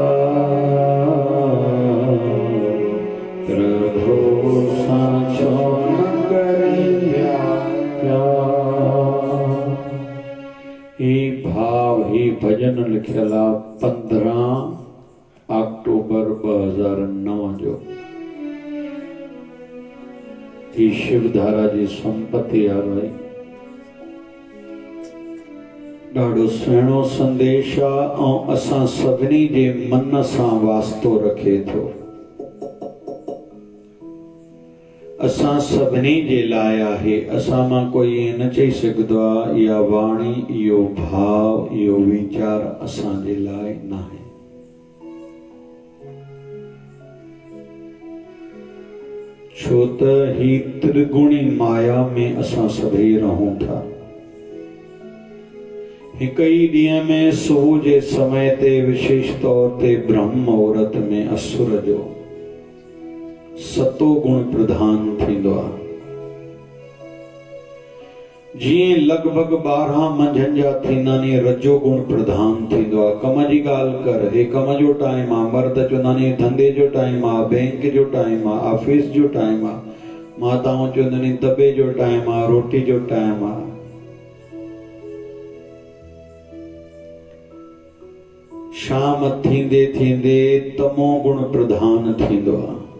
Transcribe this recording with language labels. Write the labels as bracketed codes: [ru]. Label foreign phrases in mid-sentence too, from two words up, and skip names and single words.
[sd] प्रभु सा छोन करे प्यार। ही भाव ही भजन लिखियला 15 अक्टूबर 2009 जो ही शिवधारा जी संपत्ति आ रही। ॾाढो सुहिणो संदेश आहे ऐं असां सभिनी जे मन सां वास्तो रखे थो। असां सभिनी जे लाइ आहे। असां मां कोई ईअं न चई सघंदो आहे इहा वाणी, इहो भाव, इहो वीचार असांजे लाइ न आहे। छो त ही त्रिगुणी माया में असां सभई रहूं था। हिक ई ॾींहं में सुबुह जे समय ते विशेष तौर ते ब्रह्म मुहूर्त में असुर जो सतो गुण प्रधान थींदो आहे। जीअं लॻभॻि 12 मंझंदि जा थींदा नी रजो गुण प्रधान थींदो आहे। कम जी ॻाल्हि कर, हे कम जो टाइम आहे, मर्द चवंदा नी धंधे जो टाइम आहे, बैंक जो टाइम आहे, ऑफिस जो टाइम आहे, माताऊं चवंदा नी दॿे जो टाइम आहे, रोटी जो टाइम आहे। शाम थींदे थींदे तमो गुण प्रधान थींदो आहे।